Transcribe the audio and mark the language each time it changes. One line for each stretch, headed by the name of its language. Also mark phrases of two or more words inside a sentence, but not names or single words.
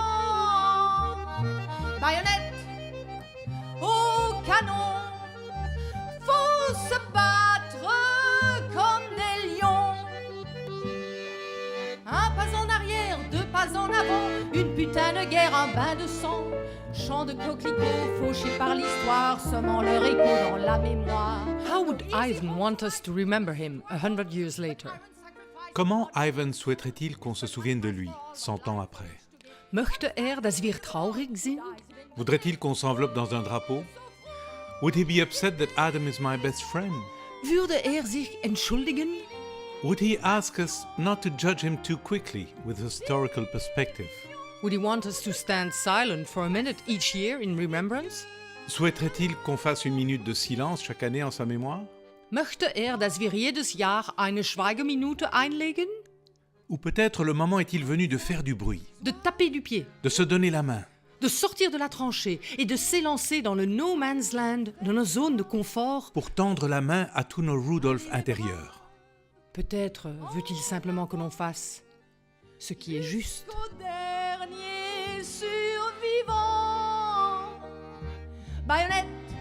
French: Baïonnette au canon, faut se battre comme des lions. Un pas en arrière, deux pas en avant, une putain de guerre, un bain de sang. Chant de coquelicots fauchés par l'histoire, semant leur écho dans la mémoire.
English: How would Ivan want us to remember him 100 years later?
French: Comment Ivan souhaiterait-il qu'on se souvienne de lui, 100 ans après?
German: Möchte dass wir traurig sind?
French: Voudrait-il qu'on s'enveloppe dans un drapeau?
English: Would he be upset that Adam is my best friend?
German: Würde sich entschuldigen?
English: Would he ask us not to judge him too quickly with historical perspective? Would he want us to stand silent for a minute each year in remembrance?
French: Souhaiterait-il qu'on fasse une minute de silence chaque année en sa mémoire?
German: Möchte dass wir jedes Jahr eine Schweigeminute einlegen?
French: Ou peut-être le moment est-il venu de faire du bruit, De taper du pied, de se donner la main, de sortir de la tranchée et de s'élancer dans le
English: no man's land
French: de nos zones de confort? pour tendre la main à tous nos Rudolf intérieurs? Peut-être veut-il simplement que l'on fasse ce qui est juste. Au dernier survivant. Baïonnette